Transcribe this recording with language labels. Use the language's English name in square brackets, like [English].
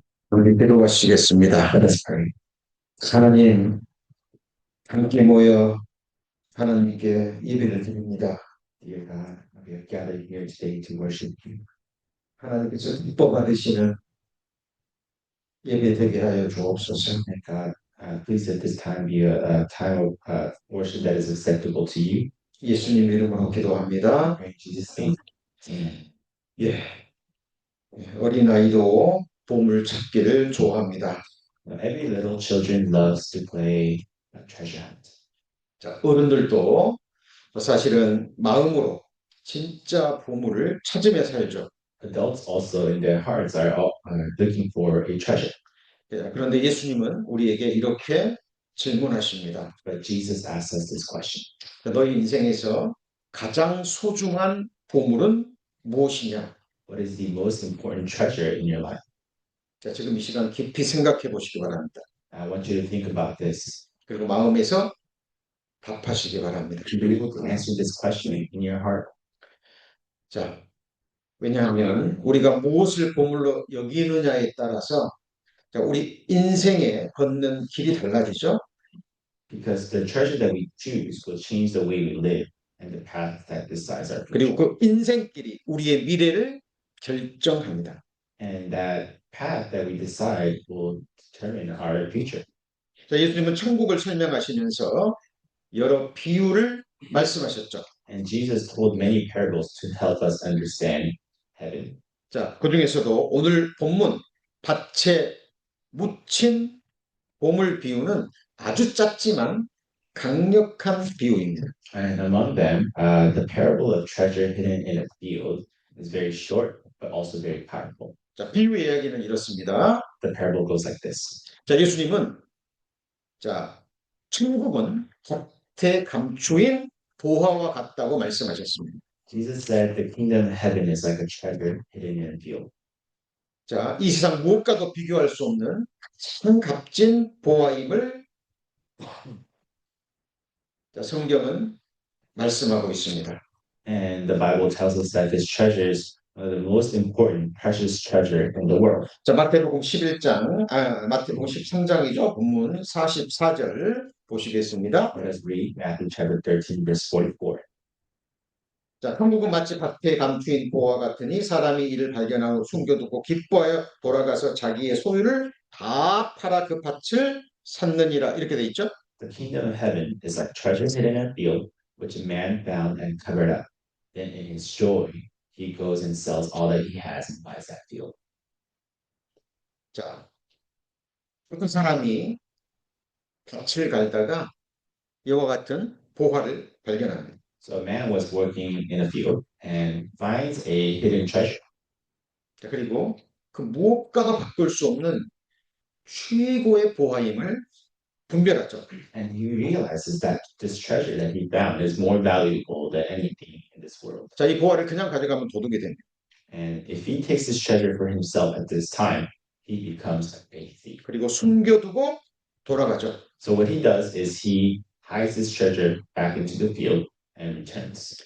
[Korean] 우리 기도하시겠습니다. 하나님, 함께 모여 하나님께 예배를 드립니다. [English] Dear God, we have gathered here today to worship you. [Korean] 하나님께서 기뻐 받으시는 예배 되게 하여 주옵소서. [English] And God, please let this time be a time of worship that is acceptable to you. [Korean] 예수님 이름으로 기도합니다. [English] In Jesus' name. Amen. [Korean] 예, 어린아이도 보물 찾기를 좋아합니다. [English] Every little children loves to play treasure hunt. [Korean] 자, 어른들도 사실은 마음으로 진짜 보물을 찾으며 살죠. [English] Adults also in their hearts are looking for a treasure. [Korean] 예, 그런데 예수님은 우리에게 이렇게 질문하십니다. [English] But Jesus asks us this question. [Korean] 너희 인생에서 가장 소중한 보물은 무엇이냐? [English] What is the most important treasure in your life? [Korean] 자, 지금 이 시간 깊이 생각해 보시기 바랍니다. [English] I want you to think about this. [Korean] 그리고 마음에서 답하시기 바랍니다. [English] To be able to answer this question in your heart. [Korean] 자, 왜냐하면 우리가 무엇을 보물로 여기느냐에 따라서 자, 우리 인생에 걷는 길이 달라지죠. [English] Because the treasure that we choose will change the way we live and the path that decides our future. [Korean] 그리고 그 인생길이 우리의 미래를 결정합니다. [English] And that path that we decide will determine our future. [Korean] 자, 예수님은 천국을 설명하시면서 여러 비유를 말씀하셨죠. [English] And Jesus told many parables to help us understand heaven. [Korean] 자, 그 중에서도 오늘 본문 밭에 묻힌 보물 비유는 아주 짧지만 강력한 비유입니다. [English] And among them, the parable of treasure hidden in a field is very short, but also very powerful. [Korean] 자, 비유의 이야기는 이렇습니다. [English] The parable goes like this. [Korean] 자, 예수님은 자, 천국은 밭에 감추인 보화와 같다고 말씀하셨습니다. [English] Jesus said the kingdom of heaven is like a treasure hidden in a field. [Korean] 자, 이 세상 무엇과도 비교할 수 없는 참 값진 보화임을 자, 성경은 말씀하고 있습니다. [English] And the Bible tells us that this treasure is the most important precious treasure in the world. [Korean] 자, 마태복음 11장, 마태복음 13장이죠. 본문 44절 보시겠습니다. [English] Let us read Matthew chapter 13 verse 44. [Korean] 자, 천국은 마치 밭에 감추인 보화 같으니 사람이 이를 발견하고 숨겨두고 기뻐하여 돌아가서 자기의 소유를 다 팔아 그 밭을 샀느니라 이렇게 돼 있죠. [English] The kingdom of heaven is like treasure hidden in a field, which a man found and covered up. Then in his joy, he goes and sells all that he has and buys that field. [Korean] 자, 어떤 사람이 밭을 갈다가 이와 같은 보화를 발견합니다. [English] So a man was working in a field and finds a hidden treasure. [Korean] 자, 그리고 그 무엇과도 바꿀 수 없는 최고의 보화임을 분별하죠. [English] And he realizes that this treasure that he found is more valuable than anything in this world. [Korean] 자, 이 보화를 그냥 가져가면 도둑이 됩니다. [English] And if he takes this treasure for himself at this time, he becomes a thief. [Korean] 그리고 숨겨두고 돌아가죠. [English] So what he does is he hides his treasure back into the field and returns.